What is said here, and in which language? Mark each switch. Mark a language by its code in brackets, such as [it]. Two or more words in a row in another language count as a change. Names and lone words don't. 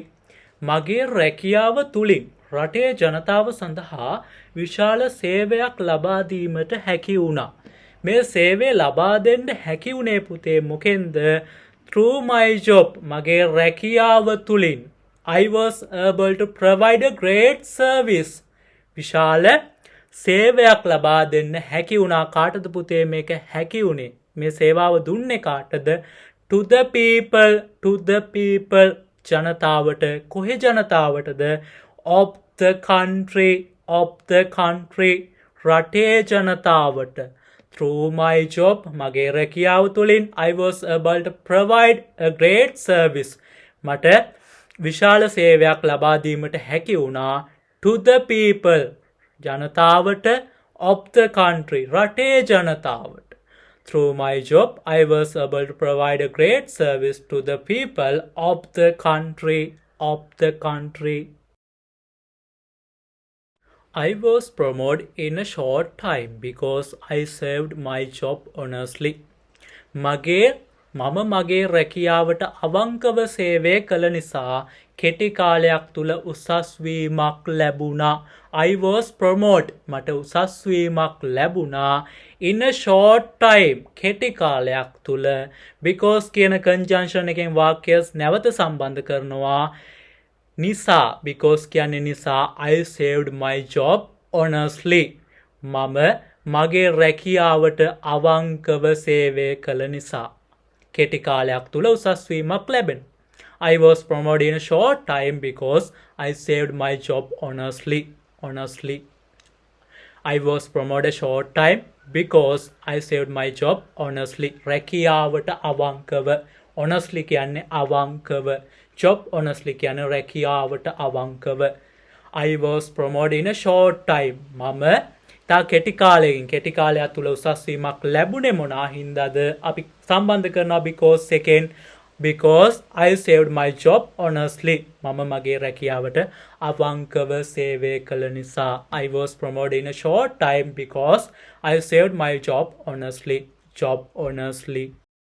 [si] මගේ රැකියාව තුලින් රටේ ජනතාව සඳහා විශාල සේවයක් ලබා දීමට හැකි වුණා. මේ සේවය ලබා දෙන්න හැකි වුණේ පුතේ මොකෙන්ද? [en] through my job. [si] මගේ රැකියාව තුලින් [en] I was able to provide a great service. [si] විශාල සේවයක් ලබා දෙන්න හැකි වුණා. කාටද පුතේ මේක හැකි වුණේ? මේ සේවාව දුන්නේ කාටද? [en] to the people ජනතාවට. [si] කොහේ ජනතාවටද? [en] of the country [si] රටේ ජනතාවට. [en] through my job [si] මගේ රැකියාව තුළින් [en] I was able to provide a great service [si] මට විශාල සේවයක් ලබා දීමට හැකි වුණා [en] to the people ජනතාවට of the country [si] රටේ ජනතාවට. [en] through my job I was able to provide a great service to the people of the country. I was promoted in a short time because I served my job honestly. [si] මගේ රැකියාවට අවංකව සේවය කළ නිසා කෙටි කාලයක් තුල උසස් වීමක් ලැබුණා. [en] I was promoted [si] මට උසස් වීමක් ලැබුණා [en] in a short time [si] කෙටි කාලයක් තුල because කියන conjunction එකෙන් වාක්‍ය නැවත සම්බන්ධ කරනවා. නිසා because කියන්නේ නිසා [en] I saved my job honestly [si] මම මගේ රැකියාවට අවංකව සේවය කළ නිසා කෙටි කාලයක් තුල උසස් වීමක් ලැබෙන. [en] I was promoted in a short time because I saved my job honestly. I was promoted a short time because I saved my job honestly. [si] රැකියාවට අවංකව. honestly කියන්නේ අවංකව. [en] job honestly [si] කියන්නේ රැකියාවට අවංකව. [en] I was promoted in a short time. [si] මම තා කෙටි කාලයක් තුල උසස් වීමක් ලැබුණේ මොනා හින්දාද? අපි සම්බන්ධ කරනවා [en] because I saved my job honestly. [si] මම මගේ රැකියාවට අවංකව සේවය කළ නිසා. [en] I was promoted in a short time because I saved my job honestly.